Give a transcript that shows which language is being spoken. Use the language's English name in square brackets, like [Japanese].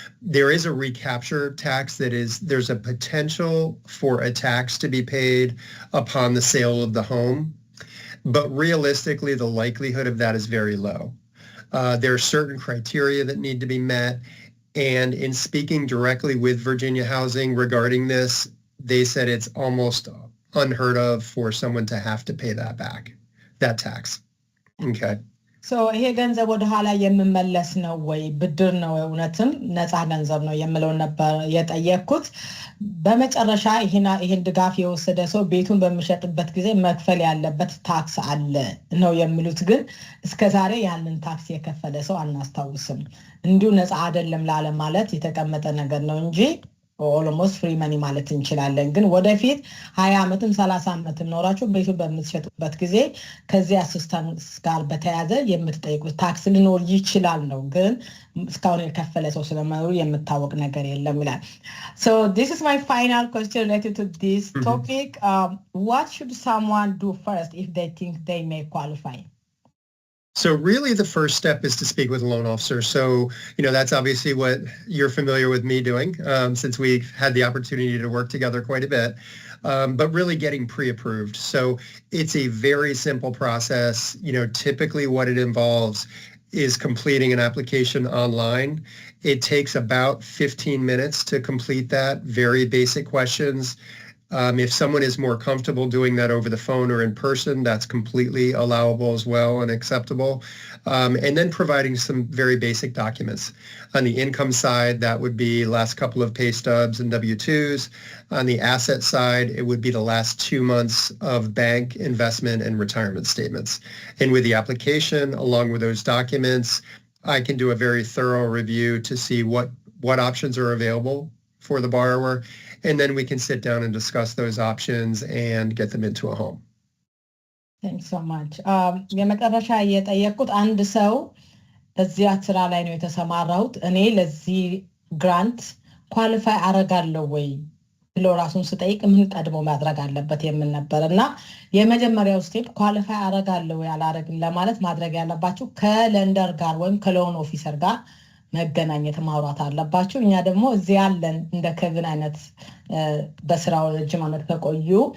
[English] There is a recapture tax there's a potential for a tax to be paid upon the sale of the home, but realistically the likelihood of that is very low. There are certain criteria that need to be met. And in speaking directly with Virginia Housing regarding this, they said it's almost unheard of for someone to have to pay that tax. Okay. [Amharic] So ይሄ ገንዘብ ወደ ኋላ የሚመለስ ነው ወይ ብድር ነው እውነትም ነፃ ገንዘብ ነው የሚለው ነበር የጠየቅኩት በመጨረሻ ይሄን ድጋፍ የወሰደ ሰው ቤቱን በሚሸጥበት ጊዜ መክፈል ያለበት ታክስ አለ ነው የሚሉት ግን እስከ ዛሬ ያንን ታክስ የከፈለ ሰው አናስታውስም እንዲሁ ነፃ አይደለም ላለ ማለት የተቀመጠ ነገር ነው እንጂ [English] almost free money [Amharic] ማለት እንችላለን ግን ወደፊት 20 አመትም 30 አመትም ኖራችሁ ቤቱ በምትሸጡበት ጊዜ ከዚህ አሲስታንስ ጋር በተያያዘ የምትጠይቁት ታክስ ሊኖር ይችላል ነው ግን እስካሁን የከፈለ ሰው ስለማይኖር የምታወቅ ነገር የለም ይላል [English] so this is my final question related to this topic what should someone do first if they think they may qualify So really the first step is to speak with a loan officer. So, that's obviously what you're familiar with me doing since we've had the opportunity to work together quite a bit, but really getting pre-approved. So it's a very simple process. Typically what it involves is completing an application online. It takes about 15 minutes to complete that, very basic questions. If someone is more comfortable doing that over the phone or in person, that's completely allowable as well and acceptable. And then providing some very basic documents. On the income side, that would be last couple of pay stubs and W-2s. On the asset side, it would be the last 2 months of bank, investment, and retirement statements. And with the application, along with those documents, I can do a very thorough review to see what options are available for the borrower. And then we can sit down and discuss those options and get them into a home. Thanks so much. [Amharic] የመጨረሻ የጠየቁት አንድ ሰው እዚያ ስራ ላይ ነው የተሰማራሁት እኔ ለዚህ ግራንት ኳሊፋይ አረጋለሁ ወይ ብሎ ራሱን ሲጠይቅ ምን ቀድሞ ማድረግ አለበት የምን ነበርና የመጀመሪያው ስቴፕ ኳሊፋይ አረጋለሁ ወይ አላረግም ለማለት ማድረግ ያለባችሁ ከለንደር ጋር ወይም ከሎን ኦፊሰር ጋር መገናኘት ማውራት አለባችሁ እኛ ደግሞ እዚህ ያለን እንደ ከቪን አይነት በስራው ረጅም አመት ከቆዩ